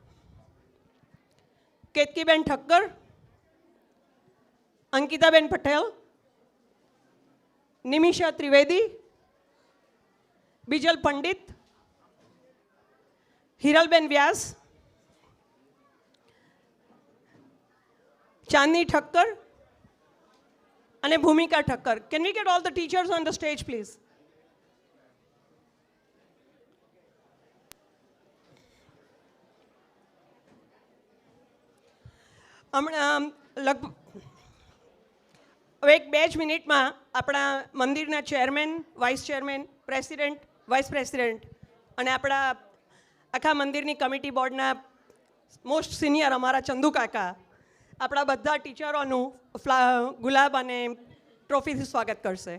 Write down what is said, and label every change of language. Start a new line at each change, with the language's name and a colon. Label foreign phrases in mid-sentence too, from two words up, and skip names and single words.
English: Ketkiben Thakkar. Ankitaben Patel. Nimisha Trivedi. Bijal Pandit. Hiralben Vyas. Chandni Thakkar. And Bhumika Thakkar. Can we get all the teachers on the stage, please?
Gujarati: હવે એક 2 જ મિનિટમાં આપણા મંદિરના
English: chairman, vice chairman, president, vice president
Gujarati: અને આપણા આખા મંદિરની
English: committee boardના most senior
Gujarati: અમારા ચંદુ કાકા આપણા બધા ટીચરોનું ગુલાબ અને ટ્રોફીથી સ્વાગત કરશે.